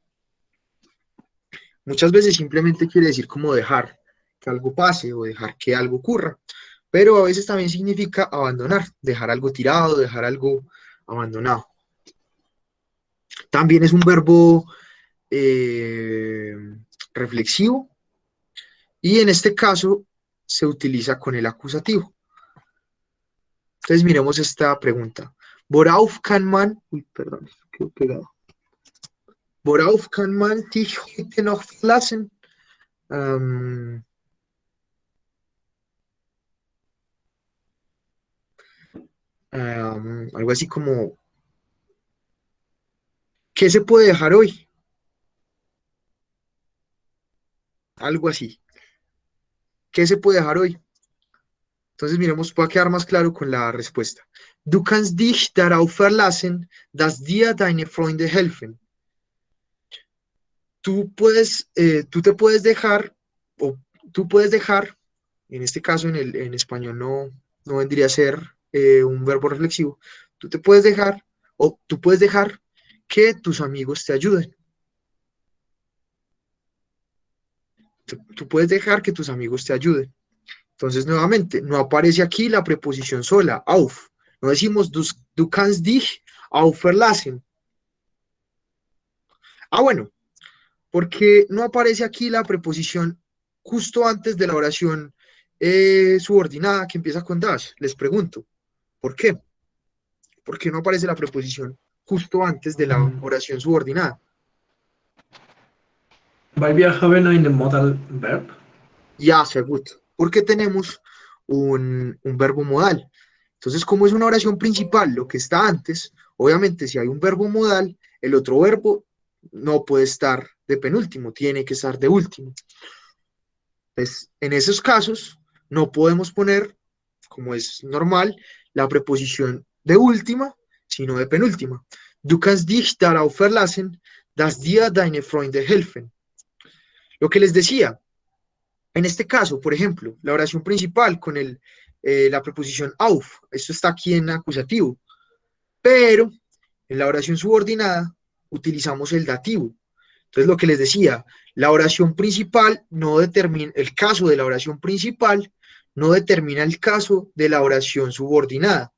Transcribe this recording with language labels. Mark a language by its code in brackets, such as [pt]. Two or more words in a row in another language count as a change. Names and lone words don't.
[es] Muchas veces simplemente quiere decir como dejar que algo pase o dejar que algo ocurra, pero a veces también significa abandonar, dejar algo tirado, dejar algo abandonado. También es un verbo reflexivo y en este caso se utiliza con el acusativo. Entonces miremos esta pregunta. [de] Worauf kann man, [es] perdón, quedó pegado. [de] Worauf kann man dich heute noch verlassen? [es] Algo así como, ¿qué se puede dejar hoy? Algo así. ¿Qué se puede dejar hoy? Entonces miremos, va a quedar más claro con la respuesta. [de] Du kannst dich darauf verlassen, dass dir deine Freunde helfen. [es] Tú te puedes dejar, o tú puedes dejar, en este caso en español no vendría a ser un verbo reflexivo, tú te puedes dejar, o tú puedes dejar que tus amigos te ayuden. Tú puedes dejar que tus amigos te ayuden. Entonces, nuevamente, no aparece aquí la preposición sola, auf. No decimos [de] du kannst dich auf verlassen. [es] Bueno, porque no aparece aquí la preposición justo antes de la oración subordinada que empieza con das. Les pregunto, ¿por qué? ¿Por qué no aparece la preposición justo antes de la oración subordinada. [de] Weil wir haben einen Modal Verb. Ya, sehr gut. [es] Porque tenemos un verbo modal. Entonces, como es una oración principal, lo que está antes, obviamente si hay un verbo modal, el otro verbo no puede estar de penúltimo, tiene que estar de último. Entonces, en esos casos, no podemos poner, como es normal, la preposición de última, sino de penúltima. [de] Du kannst dich darauf verlassen, dass dir deine Freunde helfen. [es] Lo que les decía, en este caso, por ejemplo, la oración principal con la preposición auf, esto está aquí en acusativo, pero en la oración subordinada utilizamos el dativo. Entonces, lo que les decía, la oración principal no determina, el caso de la oración principal no determina el caso de la oración subordinada.